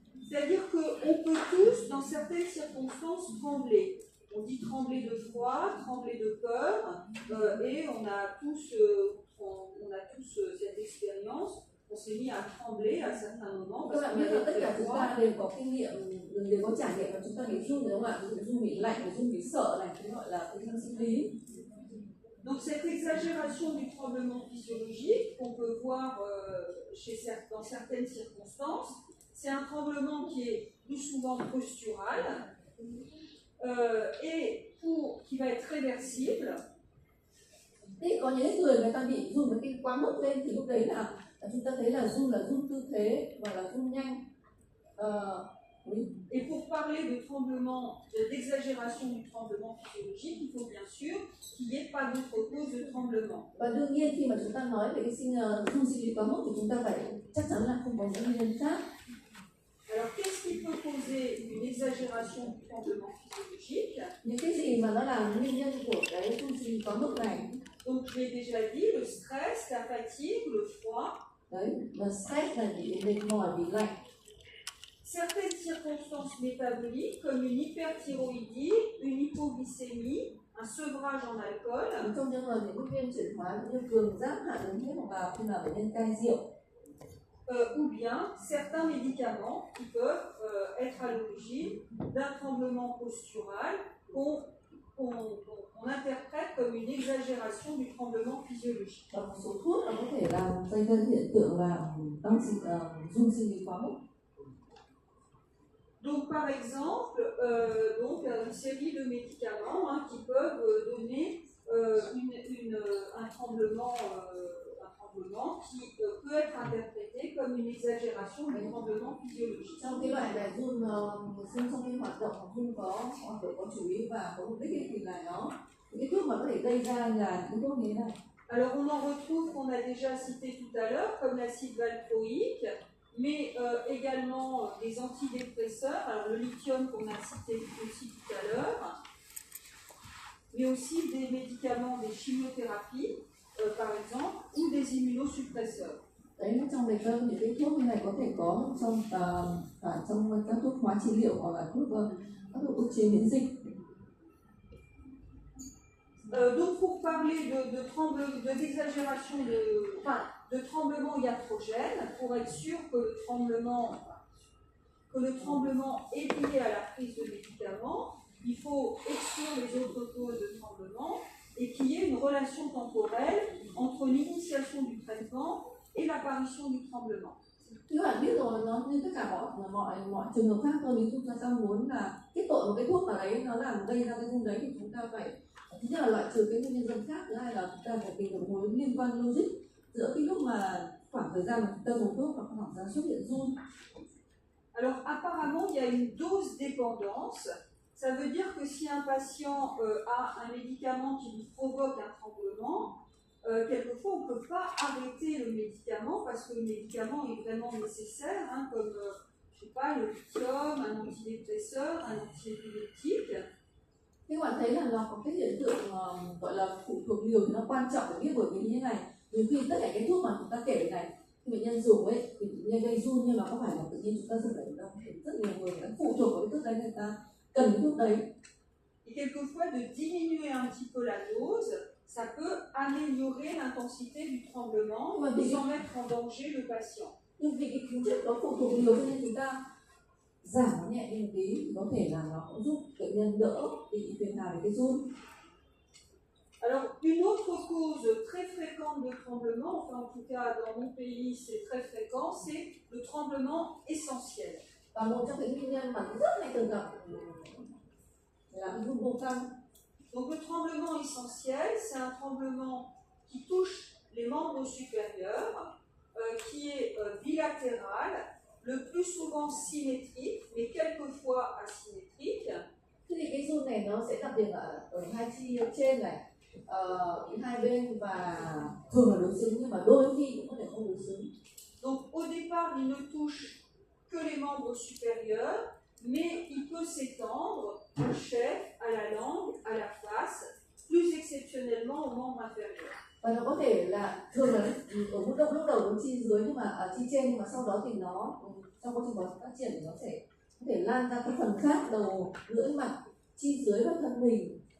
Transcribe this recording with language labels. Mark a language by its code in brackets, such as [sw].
[fr] C'est-à-dire qu'on peut tous, dans certaines circonstances, trembler. On dit trembler de froid, trembler de peur, et on a tous cette expérience. On s'est mis à trembler à certains moments. [vi] Các bạn biết là tất cả chúng ta đều có kinh nghiệm, đều có trải nghiệm và chúng ta bị run đúng không ạ? Run bị lạnh, run bị sợ này, cái gọi là cái run sinh lý. [fr] Donc cette exagération du tremblement physiologique qu'on peut voir dans certaines circonstances, c'est un tremblement qui est plus souvent postural et qui va être réversible. [vi] Thế có những người ta bị run cái quá mức lên thì lúc đấy là chúng ta thấy là run tư thế và là run nhanh. [fr] Et pour parler de tremblement, d'exagération du tremblement physiologique, il faut bien sûr qu'il n'y ait pas d'autre cause de tremblement. [vi] Và đương nhiên khi mà chúng ta nói về cái run sinh lý quá mức thì chúng ta phải chắc chắn là không có những nguyên nhân khác. [fr] Alors qu'est-ce qui peut causer une exagération du tremblement physiologique? [vi] Những cái gì mà nó là nguyên nhân của cái run sinh lý quá mức này? [fr] Donc je l'ai déjà dit, le stress, la fatigue, le froid. [vi] Đấy, và stress là bị mệt mỏi, bị lạnh. [fr] Certaines circonstances métaboliques comme une hyperthyroïdie, une hypoglycémie, un sevrage en alcool. [vi] Trong trường hợp những nguyên chuyển hóa như cường giáp hạ đường huyết hoặc là khi là bệnh nhân cai rượu. [fr] Ou bien certains médicaments qui peuvent être à l'origine d'un tremblement postural qu'on interprète comme une exagération du tremblement physiologique. [vi] Và một số thuốc nó có thể làm gây ra hiện tượng là run sinh lý quá mức. [fr] Donc par exemple, une série de médicaments qui peuvent donner un tremblement qui peut être interprété comme une exagération du tremblement physiologique. [vi] Trong cái loại này run trong cái hoạt động có chú ý và có mục đích thì là nó cái thuốc mà có thể gây ra là những thuốc như thế này. [fr] Alors on en retrouve qu'on a déjà cité tout à l'heure comme l'acide valproïque, mais également des antidépresseurs, alors le lithium qu'on a cité aussi tout à l'heure, mais aussi des médicaments, des chimiothérapies, par exemple, ou des immunosuppresseurs. [vi] Đấy, trong này những cái thuốc như này có thể có trong các thuốc hóa trị liệu hoặc là các thuốc ức chế miễn dịch. [fr] Donc pour parler d'exagération de tremblement iatrogène, pour être sûr que le tremblement est lié à la prise de médicaments, il faut exclure les autres causes de tremblement et qu'il y ait une relation temporelle entre l'initiation du traitement et l'apparition du tremblement. [vi] Các bạn biết rồi, nó như tất cả mọi trường hợp khác thôi. Nếu chúng ta muốn là kết tội một cái thuốc nào đấy nó làm gây ra cái run đấy thì chúng ta phải thứ nhất là loại trừ cái nguyên nhân khác, thứ hai là chúng ta phải tìm được mối liên quan logic giữa cái lúc mà khoảng thời gian mà chúng ta dùng thuốc và khoảng thời gian xuất hiện run. [fr] Alors apparemment il y a une dose dépendance. Ça veut dire que si un patient a un médicament qui lui provoque un tremblement, quelquefois on ne peut pas arrêter le médicament parce que le médicament est vraiment nécessaire, comme je sais pas, le lithium, un antidépresseur, un antiépileptique. [vi] Các bạn thấy là nó có cái hiện tượng gọi là phụ thuộc liều thì nó quan trọng để biết, bởi vì như thế này, nhiều khi tất cả cái thuốc mà chúng ta kể này khi bệnh nhân dùng ấy thì bệnh nhân gây run, nhưng mà có phải là tự nhiên chúng ta dùng được đâu? Rất nhiều người đã phụ thuộc vào cái thuốc đấy, người ta cần cái thuốc đấy. [fr] Et quelquefois de diminuer un petit peu la dose, ça peut améliorer l'intensité du tremblement sans mettre en danger le patient. [vi] Nhưng vì cái tính chất nó phụ thuộc liều cho nên chúng ta giảm nó nhẹ đi một tí thì có thể là nó cũng giúp bệnh nhân đỡ bị phiền hà về cái run. [fr] Alors, une autre cause très fréquente de tremblement, enfin en tout cas dans mon pays c'est très fréquent, c'est le tremblement essentiel. [vi] Và một trong những nguyên nhân mà rất hay thường gặp là cái run vô căn. [fr] Donc le tremblement essentiel, c'est un tremblement qui touche les membres supérieurs, qui est bilatéral, le plus souvent symétrique, mais quelquefois asymétrique. [vi] Thế thì cái run này nó sẽ đặc điểm ở hai chi trên này, hai bên và thường là đối xứng nhưng mà đôi khi cũng có thể không đối xứng. [fr] Donc au départ, il ne touche que les membres supérieurs, mais il peut s'étendre au chef, à la langue, à la face, plus exceptionnellement aux membres inférieurs. [vi] Và nó có thể là thường là ở mức độ lúc đầu nó chi dưới nhưng mà ở chi trên, nhưng mà sau đó thì nó trong quá trình phát triển thì nó sẽ có thể lan ra các phần khác, đầu, lưỡi, mặt, chi dưới và thân mình.